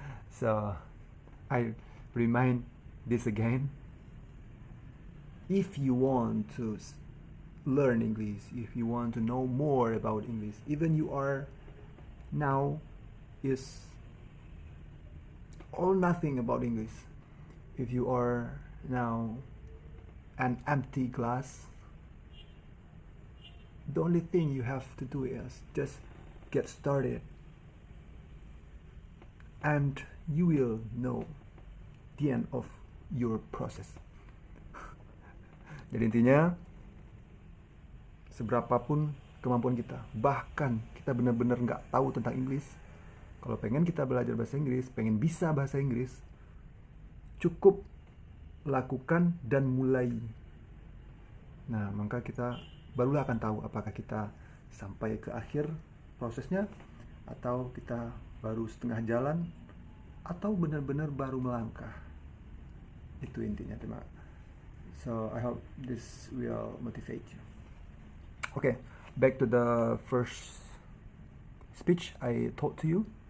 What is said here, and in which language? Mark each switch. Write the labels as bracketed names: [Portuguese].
[English] So I remind this again, if you want to learn English, if you want to know more about English, even you are now is all nothing about English, if you are now an empty glass, the only thing you have to do is just get started, and you will know the end of your process. [Indonesian] Jadi intinya, seberapapun kemampuan kita, bahkan kita benar-benar nggak tahu tentang Inggris, kalau pengen kita belajar bahasa Inggris, pengen bisa bahasa Inggris, cukup lakukan dan mulai. Nah, maka kita barulah akan tahu apakah kita sampai ke akhir prosesnya, atau kita baru setengah jalan, atau benar-benar baru melangkah. Itu intinya, teman. [English] So I hope this will motivate you. Okay, back to the first speech I taught to you.